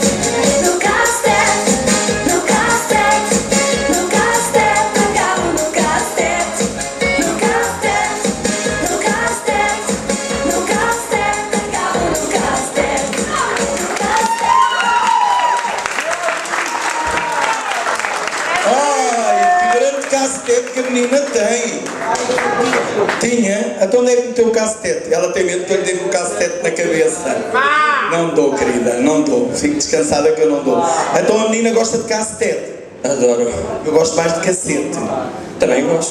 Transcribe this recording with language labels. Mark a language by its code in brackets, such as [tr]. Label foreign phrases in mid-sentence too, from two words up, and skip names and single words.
[pt] No castete, no castete, no castete, agarro no castete. No castete, no castete, no castete, agarro no castete. Ai, que grande cacetete que a menina tem. Tinha? Então onde é que meteu o cacetete? Ela tem medo que eu lhe dê com o cacetete na cabeça. Não dou, querida, não dou. Fique descansada que eu não dou. Então a menina gosta de cacetete. Adoro. Eu gosto mais de cacete. Também gosto.